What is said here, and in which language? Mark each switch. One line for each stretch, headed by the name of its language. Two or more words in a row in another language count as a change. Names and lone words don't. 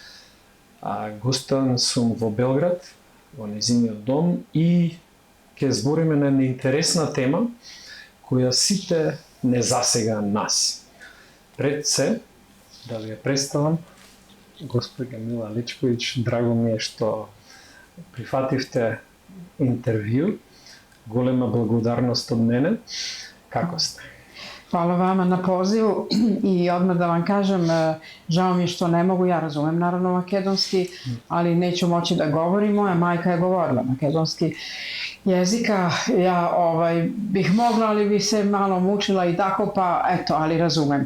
Macedonian: Гостен сум во Белград, во нејзиниот дом и ќе збориме на една интересна тема која сите не засега нас. Пред се, да ви ја представам, госпоѓа Мила Алечковиќ, драго ми е што прифативте интервју. Голема благодарност од мене. Како сте?
Serbian: Hvala vama na pozivu i odmah da vam kažem, žao mi je što ne mogu, ja razumem naravno makedonski, ali neću moći da govorim, moja majka je govorila makedonski jezika, ja bih mogla, ali bi se malo mučila i tako, pa eto, ali razumem.